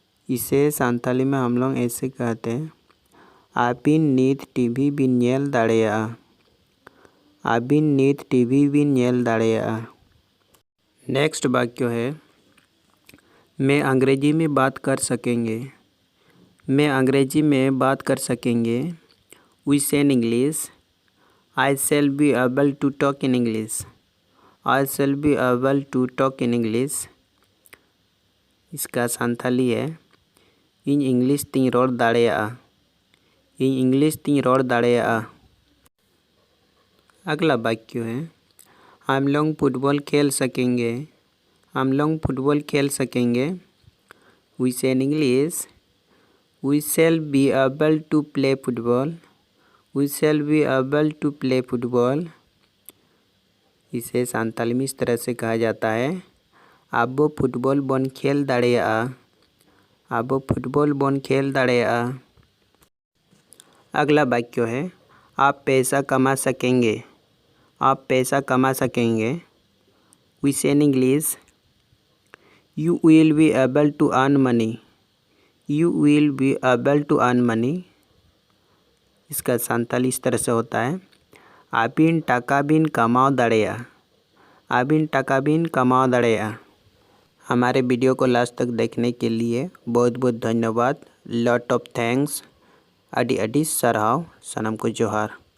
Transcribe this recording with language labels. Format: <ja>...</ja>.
<hi>इसे संथाली में हम लोग ऐसे कहते हैं</hi> <sat>आबिन नीत टीवी बिन नेल दाड़ेया। आबिन नीत टीवी बिन नेल दाड़ेया।</sat> <hi>नेक्स्ट वाक्य है मैं अंग्रेजी में बात कर सकेंगे। मैं अंग्रेजी में बात कर सकेंगे।</hi> <en>We say in English, I shall be able to talk in English. I shall be able to talk in English.</en> <sat>इसका संथाली है इन इंग्लिश तीन रोड़ दाड़ेयाआ। इन इंग्लिश तीन रोड़ दाड़ेयाआ।</sat> <hi>अगला वाक्य है हम लोग फुटबॉल खेल सकेंगे। हम लोग फुटबॉल खेल सकेंगे।</hi> <en>We say in English, we shall be able to play football. We shall be able to play football.</en> <hi>इसे संथाली में इस तरह से कहा जाता है</hi> <sat>आबो फुटबॉल बन खेल दाड़ेयाआ। आबो फुटबॉल बन खेल दाड़ेयाआ।</sat> <hi>अगला वाक्य है आप पैसा कमा सकेंगे। आप पैसा कमा सकेंगे।</hi> <en>We say in English, you will be able to earn money. You will be able to earn money.</en> <hi>इसका संथाली इस तरह से होता है</hi> <sat>आबिन टाका बिन कमाओ दाड़ेया। आबिन टाका बिन कमाओ दाड़ेया।</sat> <hi>हमारे वीडियो को लास्ट तक देखने के लिए बहुत बहुत धन्यवाद।</hi> <en>Lot of thanks.</en> <sat>अडी अडी सरहाव। सनम को जोहार।</sat>